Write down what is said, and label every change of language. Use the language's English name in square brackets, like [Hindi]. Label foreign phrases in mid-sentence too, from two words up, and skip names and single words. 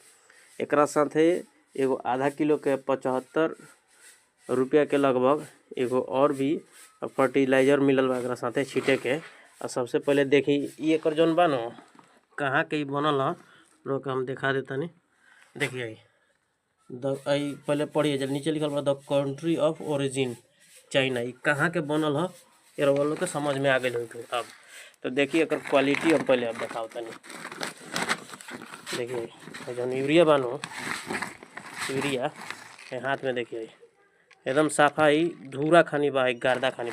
[Bhojpuri] एकरा साथे एगो आधा किलो के 75 रुपया के लगभग एगो और भी फर्टिलाइजर मिलल बा एकरा साथे छीटे के। और सबसे पहले देखी ई एकर जौन बा न कहाँ के बनल है, लोग हम दिखा देता नहीं। देखिए पहले पढ़िए, जब नीचे लिखल बा [English] the country of origin China, [Bhojpuri] ई कहाँ के बनल है ये लोग के समझ में आ गई हो। अब तो देखिए एकर क्वालिटी अब पहले अब दिखाओ तनी। देखिए जौन यूरिया बानो, यूरिया हाथ में देखिए एकदम साफा ही धूरा खानी बा, गर्दा खानी।